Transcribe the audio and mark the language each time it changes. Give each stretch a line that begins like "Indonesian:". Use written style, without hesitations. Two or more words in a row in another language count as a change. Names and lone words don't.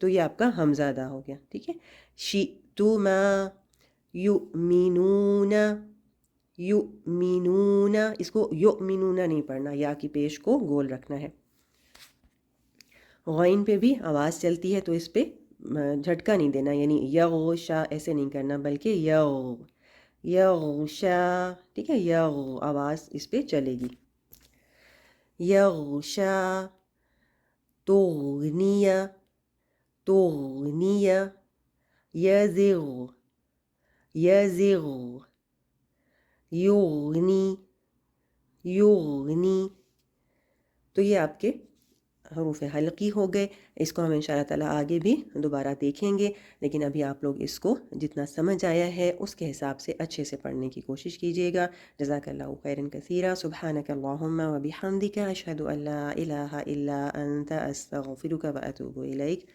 Urdu: تو یہ آپ کا حمزہ ادا ہو گیا، ٹھیک ہے.
Arabic: شئتما یؤمنون، یؤمنون،
Urdu: اس کو یؤمنون نہیں پڑھنا، یا کی پیش کو گول رکھنا ہے. غین پہ بھی آواز چلتی ہے تو اس پہ جھٹکا نہیں دینا، یعنی یغشا ایسے نہیں کرنا، بلکہ یغشا، ٹھیک ہے. آواز اس پہ چلے گی.
Arabic: یغشا، تغنیہ، تغنیہ، یزغ، یزغ، یغنی، یغنی.
Urdu: تو یہ آپ کے حروف حلقی ہو گئے. اس کو ہم
Arabic: ان شاء اللہ تعالیٰ
Urdu: آگے بھی دوبارہ دیکھیں گے، لیکن ابھی آپ لوگ اس کو جتنا سمجھ آیا ہے اس کے حساب سے اچھے سے پڑھنے کی کوشش کیجیے گا.
Arabic: جزاک اللہ خیرا کثیرا. سبحانک اللہم و بحمدک، اشہد ان لا الہ الا انت، استغفرک و اتوب الیک.